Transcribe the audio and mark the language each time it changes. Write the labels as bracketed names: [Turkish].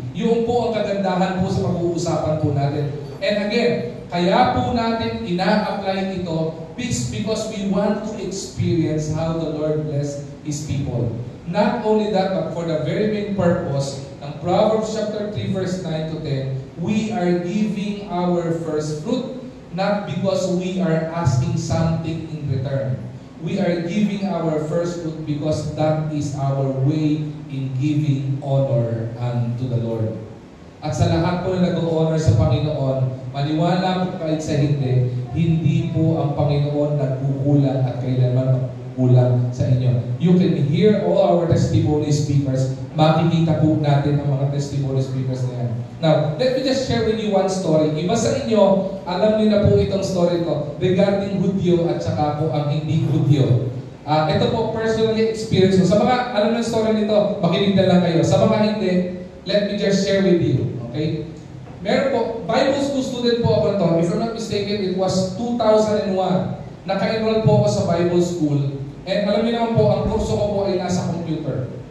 [Filipino] Yung po ang kagandahan po sa pag-uusapan po natin. [English] And again, [Filipino] kaya po natin ina-apply ito [English] because we want to experience how the Lord bless His people. Not only that, but for the very main purpose, ng Proverbs chapter 3 verse 9 to 10, we are giving our first fruit, not because we are asking something in return. We are giving our first fruit because that is our way in giving honor unto the Lord. [Filipino] At sa lahat po na nag-honor sa Panginoon, maniwala po kahit sa hindi po ang Panginoon nagkukulang at kailanman kulang sa inyo. [English] You can hear all our testimony speakers. [Filipino] Makikita po natin ang mga testimony speakers na yan. [English] Now, let me just share with you one story. [Filipino] Iba sa inyo, alam niyo na po itong story ko regarding Hudyo at saka po ang hindi Hudyo. Ito po personally experience ko. Sa mga alam ng story nito, makinig na lang kayo. Sa mga hindi, [English] let me just share with you. Okay? [Filipino] Meron po, Bible school student po ako nito. [English] If I'm not mistaken, it was 2001. [Filipino] Naka-enroll po ako sa Bible school. And alam niyo naman po, ang kurso ko po ay nasa computer.